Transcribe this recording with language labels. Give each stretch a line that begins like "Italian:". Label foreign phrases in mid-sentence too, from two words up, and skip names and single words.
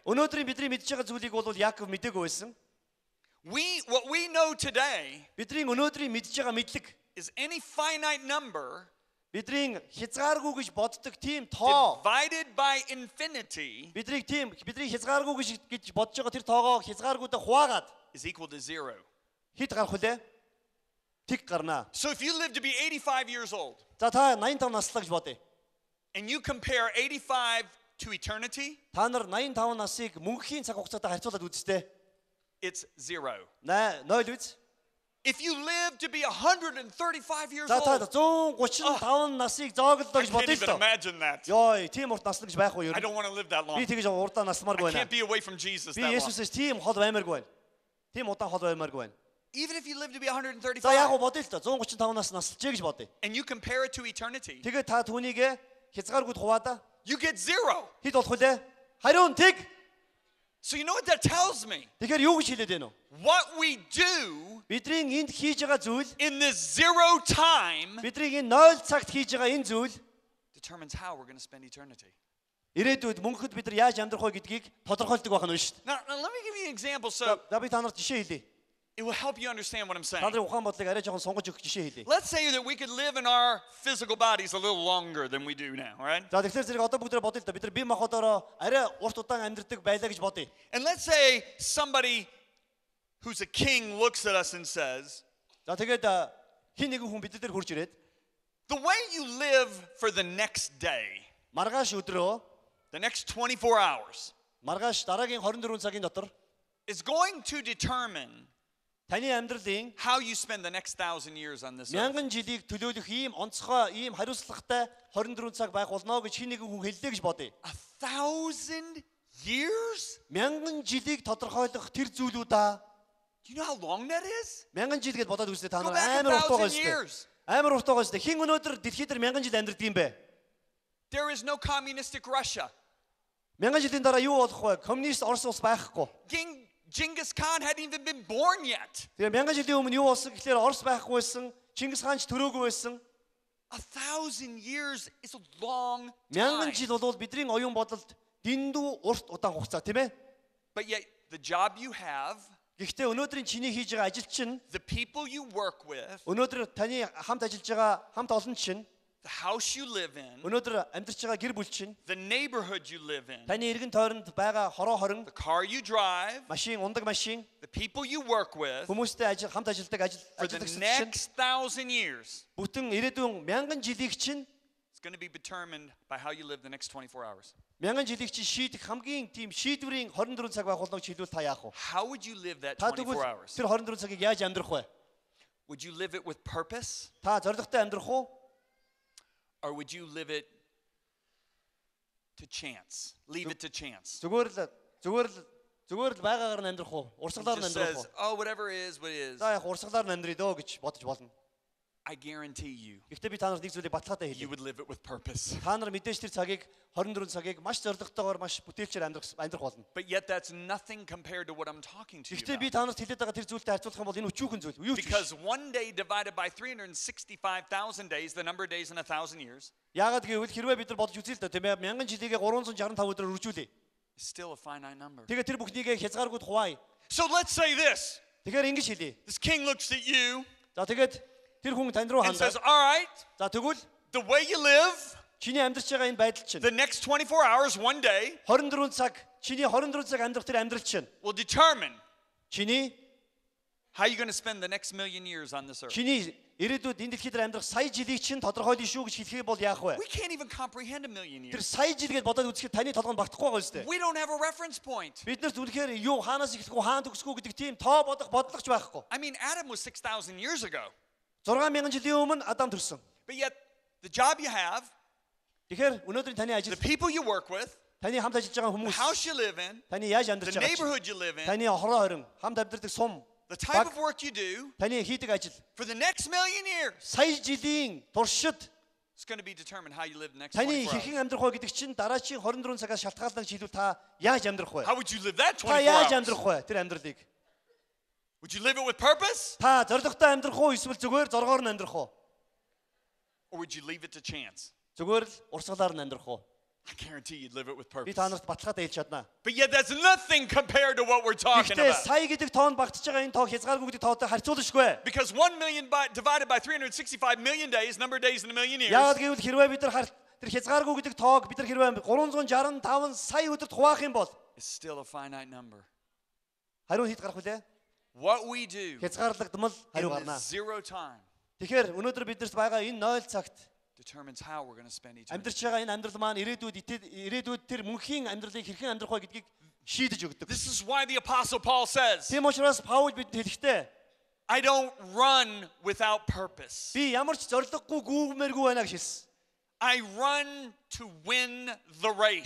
Mongolian: Өнөөдрийн бидний мэдж байгаа зүйлийг бол Яаков мэдээгүй байсан.
English: What we know today
Mongolian: Бидний өнөөдрийн мэдж байгаа мэдлэг
English: is any finite number
Mongolian: бидний хязгааргүй гэж боддог тийм тоо
English: divided by infinity
Mongolian: бидний хязгааргүй гэж бодож байгаа тэр тоогоо хязгааргүйдээ хуваагаад
English: is equal to 0.
Mongolian: хэд гарах вүлээ? Тэг гарнаа.
English: So if you live to be 85 years old
Mongolian: За та 85 наслаа гэж бодъё.
English: and you compare 85 to eternity,
Mongolian: Та нар 85 насыг мөнхийн цаг хугацаатай харьцуулаад үзтээ.
English: it's 0.
Mongolian: 0 үз.
English: If you live to be 135 years
Mongolian: За та
English: old,
Mongolian: 135 насыг зооглолоо
English: I
Mongolian: гэж
English: can't
Mongolian: бодъё
English: even
Mongolian: л доо.
English: imagine that.
Mongolian: Ёо, тийм урт наслаа гэж байх уу юу?
English: I don't want to live that long.
Mongolian: Би тэгэж урдаа насмааргүй
English: I
Mongolian: байна.
English: can't be away from Jesus
Mongolian: Би
English: that long.
Mongolian: Есүсээс тийм хол баймааргүй байна. Тийм удаан хол баймааргүй байна.
English: Even if you live to be
Mongolian: За яг 135 уу бодъё л доо. 135 нас наслжээ гэж бодъё.
English: and you compare it to eternity,
Mongolian: Тэгээд та түүнийг хязгааргүйд хуваада.
English: you get 0.
Mongolian: Хэд болох вүлээ? Хариун тэг.
English: So you know what that tells me?
Mongolian: Тэгэхээр юу гэж хэлээд байна вэ?
English: What we do
Mongolian: Бидний энд хийж байгаа зүйл,
English: in this 0 time
Mongolian: бидний энэ 0 цагт хийж байгаа энэ зүйл
English: determines how we're going to spend eternity.
Mongolian: ирээдүйд мөнхөд бид нар яаж амьдрах вэ гэдгийг тодорхойлдог байх нь шүү дээ.
English: Now let me give you an example. So
Mongolian: За би та нарт жишээ хэлье.
English: it will help you understand what I'm saying.
Mongolian: Та нарын ухаан бодлыг арай жоохон сонгож өгөх жишээ хэлье.
English: Let's say that we could live in our physical bodies a little longer than we do now, all right?
Mongolian: За тэгэхээр зэрэг одоо бүгдээ бодъё л да. Бид нар бие махбодороо арай урт удаан амьдрдаг байлаа гэж бодъё.
English: And let's say somebody who's a king looks at us and says,
Mongolian: За тэгээд хин нэгэн хүн бид нар дээр хурж ирээд
English: the way you live for the next day,
Mongolian: маргааш өдрөө
English: the next 24 hours,
Mongolian: маргааш дараагийн 24 цагийн дотор
English: is going to determine
Mongolian: таны амьдралын
English: how you spend the next 1,000 years on this earth.
Mongolian: мянган жилийг төлөөлөх ийм онцгой, ийм хариуцлагатай 24 цаг байх болно гэж хин нэгэн хүн хэллээ гэж бодъё.
English: 1,000 years?
Mongolian: Мянган жилийг тодорхойлох тэр зүйлүүд аа
English: Do you know how long that is?
Mongolian: мянган жил гэж бодоод үзлээ та
English: Go
Mongolian: нар
English: back
Mongolian: амар урт байгаа
English: 1,000
Mongolian: шүү
English: years.
Mongolian: дээ. Амар урт байгаа шүү дээ. Хин өнөөдөр дэлхийд дээр мянган жил амьдрдаг юм бэ?
English: There is no communistic Russia.
Mongolian: Мянган жилийн дараа юу болох вэ? Коммунист Орос улс байхгүй.
English: King Genghis Khan hadn't even been born yet.
Mongolian: Тэгээ мянган жилийн өмнө юу болсон гэхээр Орос байхгүй байсан, Чингис хаан ч төрөөгүй байсан.
English: 1,000 years is a long
Mongolian: Мянган
English: time.
Mongolian: жил бол бидний оюун бодолд дэндүү урт удаан хугацаа тийм ээ.
English: But yet the job you have,
Mongolian: Гэхдээ өнөөдрийн чиний хийж байгаа ажил чинь
English: the people you work with,
Mongolian: өнөөдөр таны хамт ажиллаж байгаа хамт олон чинь
English: the house you live in,
Mongolian: өнөөдөр амьдарч байгаа гэр бүл чинь
English: the neighborhood you live in,
Mongolian: таны эргэн тойронд байгаа хороо хорон
English: the car you drive,
Mongolian: машин ундаг машин
English: the people you work with,
Mongolian: хүмүүстэй хамт ажилладаг
English: for the
Mongolian: ажиллагч чинь
English: next 1,000 years
Mongolian: бүтэн ирээдүйн мянган жилийг чинь
English: is going to be determined by how you live the next 24 hours.
Mongolian: мянган жилийг чинь шийдэх хамгийн тийм шийдвэрийн 24 цаг байх болно гэж хэлвэл та яах вэ?
English: How would you live that
Mongolian: Та
English: 24
Mongolian: тэгвэл
English: hours?
Mongolian: тэр 24 цагийг яаж амьдрах вэ?
English: Would you live it with purpose,
Mongolian: Та зоригтой амьдрах уу?
English: or would you live it to chance? Leave it to chance.
Mongolian: Зүгээр л байгаагаар нь амьдрах уу?
English: It
Mongolian: Урсгалаар нь
English: just
Mongolian: амьдрах
English: says,
Mongolian: уу?
English: oh, whatever is, what is.
Mongolian: За яг урсгалаар нь амьдрий дөө гэж бодож болно.
English: I guarantee you,
Mongolian: Гэхдээ би та нарт нэг зүйлийг баталгаатай
English: you
Mongolian: хэлье.
English: would live it with purpose.
Mongolian: Та нар мэдээж тэр цагийг 24 цагийг маш зоригтойгоор маш бүтээлчээр амьдрах болно.
English: But yet that's nothing compared to what I'm talking to you
Mongolian: Гэхдээ би
English: about.
Mongolian: та нарт хэлээд байгаа тэр зүйлтэй харьцуулах юм бол энэ өчүүхэн зүйл. Юу ч биш.
English: Because one day divided by 365,000 days, the number of days in 1,000 years,
Mongolian: Яагаад гэвэл хэрвээ бид нар бодож үзье л да тийм ээ мянган жилийгээ 365 өдрөөр үржүүлээ.
English: is still a finite number.
Mongolian: Тэгээ тэр бүхнийгээ хязгааргүй хуваая.
English: So let's say this.
Mongolian: Тэгэхээр ингэж хэлье.
English: This king looks at you
Mongolian: За тэгээд тэр хүн тань руу
English: and says,
Mongolian: хандаа.
English: all right,
Mongolian: За тэгвэл
English: the way you live,
Mongolian: чиний амьдарч байгаа энэ байдал чинь
English: the next 24 hours, one day,
Mongolian: 24 цаг чиний 24 цаг амьдрах тэр амьдрал чинь
English: will determine
Mongolian: чиний
English: how you're going to spend the next million years on this earth.
Mongolian: чиний ирээдүйд энэ дэлхийд дээр амьдрах сая жилийг чинь тодорхойлно шүү гэж хэлэхээ бол яах вэ?
English: We can't even comprehend a million
Mongolian: Тэр
English: years.
Mongolian: сая жил гэж бодоод үзэхэд таны толгойд багтахгүй байгаа үстэй.
English: We don't have a reference point.
Mongolian: Бид нарт үнэхээр юу хаанаас эхлэх үү хаан төгсөх үү гэдэг тийм тоо бодох бодлогоч байхгүй.
English: I mean, Adam was 6,000 years ago.
Mongolian: 6000 жилийн өмнө Адам төрсөн.
English: But yet, the job you have,
Mongolian: Тэгэхээр өнөөдрийн таны ажил,
English: the people you work with,
Mongolian: таны хамт ажиллаж байгаа
English: the
Mongolian: хүмүүс,
English: house you live in,
Mongolian: таны яаж
English: the
Mongolian: амьдарч байгаа чинь,
English: neighborhood you live in,
Mongolian: таны хороо хорин, хамт амьдардаг сум,
English: the type of work you do,
Mongolian: таны хийдэг ажил,
English: for the next million years,
Mongolian: сая жилийн туршид
English: it's going to be determined how you live the next
Mongolian: таны
English: 24 hours.
Mongolian: хэрхэн амьдрах вэ гэдэг чинь дараачийн 24 цагаас шалтгаална гэж хэлвэл та яаж амьдрах вэ?
English: How would you live that
Mongolian: Та
English: 24
Mongolian: яаж
English: hours?
Mongolian: амьдрах вэ тэр амьдралыг?
English: Would you live it with purpose,
Mongolian: Та зоригтой амьдрах уу эсвэл зүгээр зоргоор нь амьдрах уу?
English: or would you leave it to chance?
Mongolian: Зүгээр л урсгалаар нь амьдрах уу?
English: I guarantee you'd live it with
Mongolian: Би
English: purpose.
Mongolian: та нарт баталгаатай хэлж чаднаа.
English: But yet, that's nothing compared to what we're talking
Mongolian: Гэхдээ
English: about.
Mongolian: сая гэдэг тоонд багтж байгаа энэ тоо хязгааргүй гэдэг тоотой харьцуулшгүй.
English: Because 1 million divided by 365 million days, number of days in a million years,
Mongolian: Яагаад гэвэл хэрвээ бид нар тэр хязгааргүй гэдэг тоог бид нар хэрвээ 365 сая өдөрт хуваах юм бол
English: is still a finite number.
Mongolian: хариу хэд гарах вүлээ?
English: What we do
Mongolian: Хязгаарлагдмал хариу
English: in the
Mongolian: гарнаа.
English: zero time
Mongolian: Тэгэхээр өнөөдөр биднэрт байгаа энэ 0 цагт
English: determines how we're going to spend eternity.
Mongolian: амьдарч байгаа энэ амьдрал маань ирээдүйд тэр мөнхийн амьдралыг хэрхэн амьдрах вэ гэдгийг шийдэж өгдөг.
English: This is why the Apostle Paul says,
Mongolian: Тийм учраас Паул бидэнд хэлэхдээ
English: I don't run without purpose.
Mongolian: би ямар ч зориггүй гүүмээргүй байна гэж хэлсэн.
English: I run to win the race.